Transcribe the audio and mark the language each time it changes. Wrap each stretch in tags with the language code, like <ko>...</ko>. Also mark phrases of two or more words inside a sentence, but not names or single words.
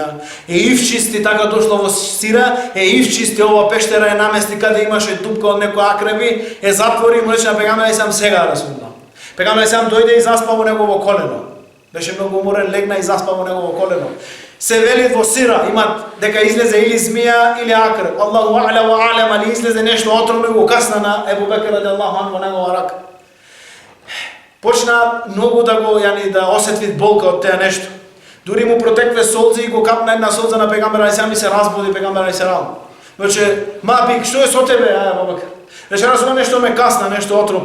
<mk>Ивчисти, така дошло во Сира, ивчисти ова пештера, намести каде имаше дупка од некои акреби, затвори и му рече на пегамбер алейхиселам: "Сега, Расулуллах." Пегамбер алейхиселам дојде и заспа во негово колено. Беше многу уморен, легна и заспа во негово колено. Се вели во Сира, имат дека излезе или змија или акреб.</mk> <ar>الله أعلى وأعلم,</ar> <mk>али излезе нешто отровно и го касна на Абу Бекр</mk> <ar>رضي الله عنه</ar> <mk>во негова рака. Почна многу да осети болка од теа нешто. Дури му протекве солзи и го капна една солза на пегамбер алейхиселам и се разбуди пегамбер алейхиселам. Рече: "Мабик, што е со тебе, Абу Бекр?" Рече: "Расулуллах, нешто ме касна, нешто отров."</mk>